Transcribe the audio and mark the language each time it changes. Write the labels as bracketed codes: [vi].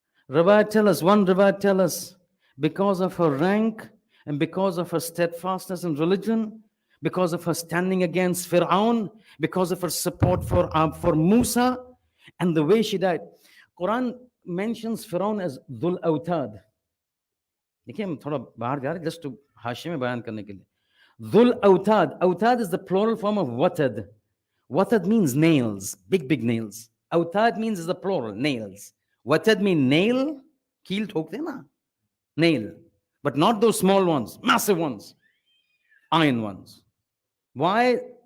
[en] Rawat tell us, because of her rank and because of her steadfastness in religion, because of her standing against Fir'aun, because of her support for Musa, and the way she died. Quran mentions Fir'aun as Dhul Awtad. [hi] देखिए हम थोड़ा बाहर जा रहे हैं [en] just to [hi] हाशिए में बयान करने के लिए. [en] Dhul Awtad. Awtad is the plural form of Watad. Watad means nails, big nails. Awtad means is the plural, nails. Watad means nail, [hi] कील ठोकते हैं ना, [en] nail. But not those small ones, massive ones, iron ones. Why?